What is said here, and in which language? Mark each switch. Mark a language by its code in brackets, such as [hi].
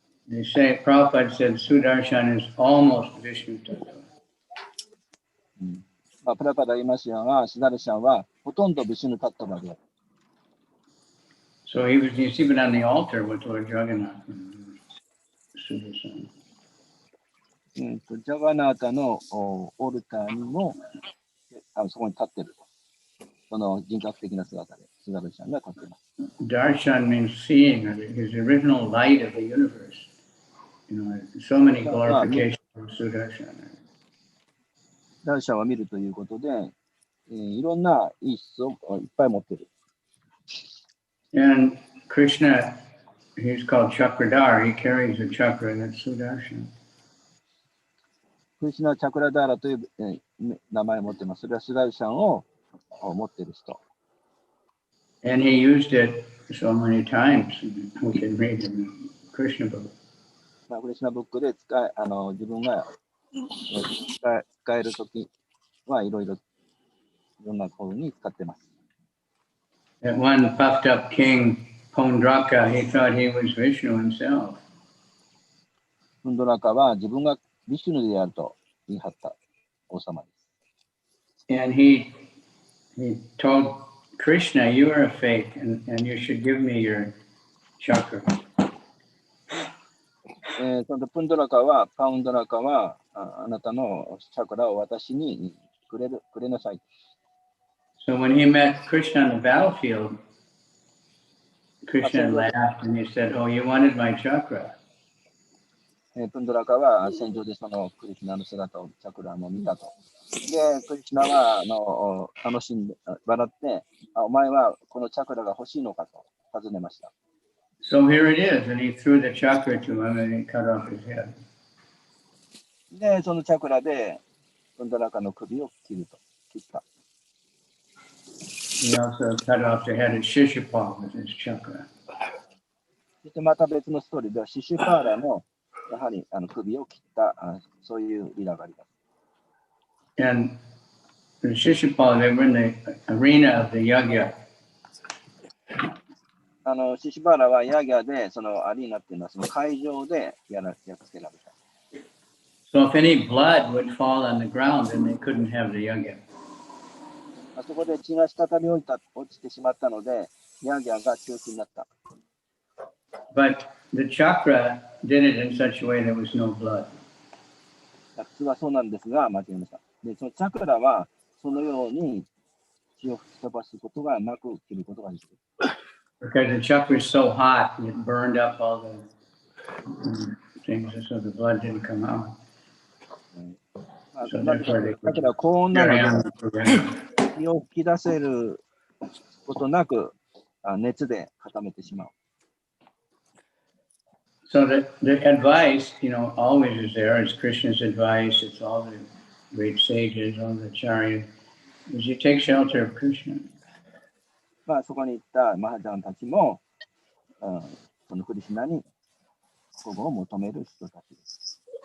[en] They say, Prabhupada said Sudarshan is almost Vishnu Tattva. [ja] まあ、プラパダ言いますよが、シダルシャンはほとんどビシュヌタットバである。 [en] So he's even on the altar with Lord Jagannath. Sudarshan. [ja] ジャガナータのオルターにもそこに立っている。その人格的な姿で、シダルシャンが立っています。 [en] Darshan means seeing, his original light of the universe. So many glorifications of Sudarshan. [ja] ダルシャンは見るということで、いろんな意質をいっぱい持っている。 [en] And Krishna, he's called Chakradhar. He carries a chakra, and that's Sudarshan. [ja] クリシュナ・チャクラダーラという、名前を持っています。それはスダルシャンを持っている人。 [en] And he used it so many times. We can read in the Krishna book. [ja] まあ、クリシュナブックで自分が使えるときはいろんな方に使っています。 [en] That one puffed up king Pondraka, he thought he was Vishnu himself. [ja] プンドラカは自分がビシュヌであると言い張った王様です。 [en] And he told Krishna, you are a fake, and you should give me your chakra. [ja] そのプンドラカは、パウンドラカは、あなたのチャクラを私にくれなさい。 [en] So when he met Krishna on the battlefield, Krishna laughed and he said, oh, you wanted my chakra. [ja] プンドラカは戦場でそのクリシュナの姿をチャクラを見たと。で、クリシュナは楽しんで、笑って、お前はこのチャクラが欲しいのかと尋ねました。 [en] So here it is, and he threw the chakra to him and he cut off his head. [ja] で、そのチャクラでプンドラカの首を切った。 [en] He also cut off the head of Shishupal with his chakra. [ja] そしてまた別のストーリーでは、シシュパーラのやはり首を切ったそういうリラがあります。 [en] And the Shishupal, they were in the arena of the yagya. [ja] シシュパーラはヤギャで、そのアリーナっていうのはその会場でやっつけられた。 [en] So if any blood would fall on the ground, then they couldn't have the yagya. [ja] そこで血が滴り落ちてしまったので、ヤギャが中止になった。 [en] But the chakra did it in such a way there was no blood. [ja] 普通はそうなんですが、間違えました。で、そのチャクラはそのように血を吹き飛ばすことがなく切ることができる。 [en] Because the chakra is so hot, it burned up all the things, so the blood didn't come out. [ja] チャクラは高温なので、血を吹き出せることなく熱で固めてしまう。 [en] So the advice, always is there. It's Krishna's advice. It's all the great sages, all the acharyas. Is you take shelter of Krishna. [ja] そこに行ったマハジャンたちも、そのクリシュナに保護を求める人たちです。